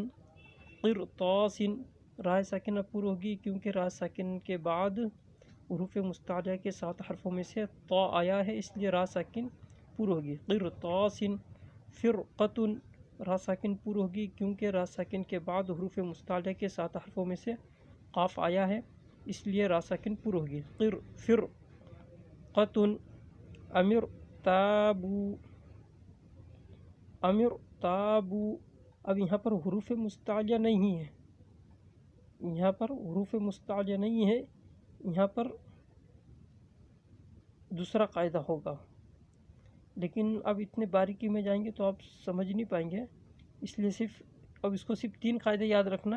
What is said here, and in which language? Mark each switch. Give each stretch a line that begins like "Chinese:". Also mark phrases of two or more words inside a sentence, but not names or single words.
Urdu: قرطاسن، را ساکنہ پور ہوگی کیونکہ را ساکن کے بعد حروف مستعلیہ کے 7 حرفوں میں سے طا آیا ہے، اس لیے را ساکن پور ہوگی. قرطاسن. فرقتن، را ساکن پور ہوگی کیونکہ را ساکن کے بعد حروف مستعلیہ کے 7 حرفوں میں سے قاف آیا ہے، اس لیے را ساکن پور ہوگی. فرقتن. امر تابو، امر تابو. اب یہاں پر حروف مستعلیہ نہیں ہے، یہاں پر حروف مستعلیہ نہیں ہے، یہاں پر دوسرا قاعدہ ہوگا، لیکن اب اتنے باریکی میں جائیں گے تو آپ سمجھ نہیں پائیں گے، اس لیے صرف اب اس کو صرف 3 قاعدے یاد رکھنا.